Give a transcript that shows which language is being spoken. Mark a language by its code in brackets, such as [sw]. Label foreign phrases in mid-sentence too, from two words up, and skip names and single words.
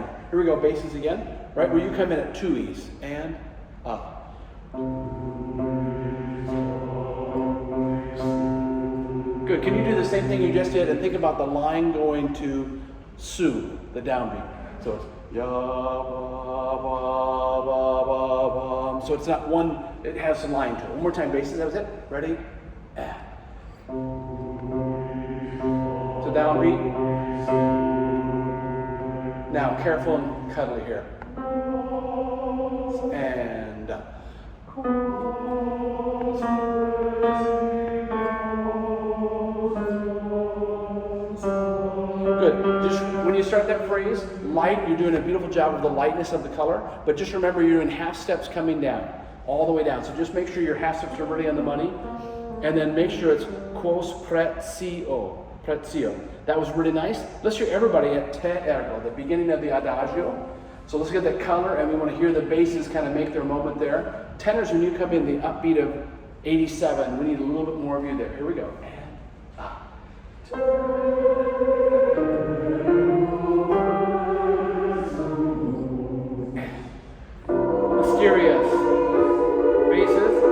[en] Here we go, basses again. Right where you come in at 2 E's and up. Good. Can you do the same thing you just did and think about the line going to su, the downbeat? So it's ya ba ba ba ba ba. So it's not one, it has some line to it. One more time, basses, that was it. Ready? So downbeat. Now careful and cuddly here. And up. Good. Just when you start that phrase, light, you're doing a beautiful job of the lightness of the color, but just remember you're doing half steps coming down, all the way down. So just make sure your half steps are really on the money, and then make sure it's [la] quos prezio. [en] Prezio. That was really nice. Let's hear everybody at [la] te ergo, [en] the beginning of the adagio. So let's get that color, and we want to hear the basses kind of make their moment there. Tenors, when you come in the upbeat of 87, we need a little bit more of you there. Here we go. And up. Mysterious basses.